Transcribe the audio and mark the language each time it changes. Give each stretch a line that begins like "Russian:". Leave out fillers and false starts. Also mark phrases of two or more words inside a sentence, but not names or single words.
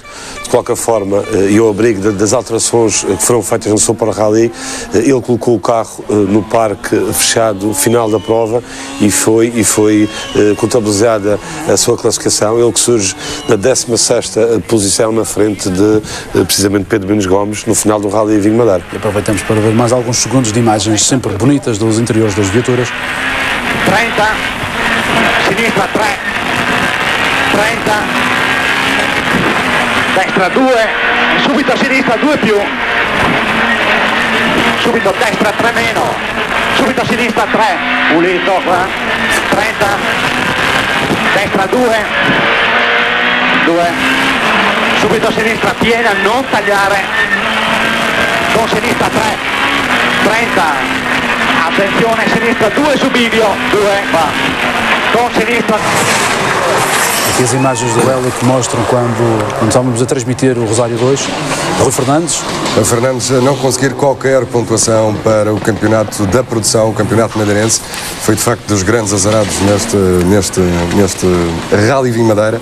Portuguese: De qualquer forma, e ao abrigo das alterações que foram feitas no Super Rally, ele colocou o carro no parque fechado, final da prova, e foi contabilizada a sua classificação. Ele que surge na 16ª posição na frente de, precisamente, Pedro Nunes Gomes, no final do Rally Vinho Madeira. E aproveitamos para ver mais alguns segundos de imagens sempre bonitas dos interiores das viaturas.
Italian: 30, sinistra 3, 30, destra 2, subito a sinistra 2 più, subito a destra 3 meno, subito a sinistra 3, pulito qua, 30, destra 2, subito a sinistra piena, non tagliare, con sinistra 3, 30, attenzione, sinistra 2 su bivio, 2, va, con sinistra.
Portuguese: Aqui as imagens do Hélio que mostram quando estávamos a transmitir o Rosário 2, Rui Fernandes. A Fernandes não conseguir qualquer pontuação para o campeonato da produção, o campeonato madeirense, foi de facto dos grandes azarados neste Rally Vinho Madeira.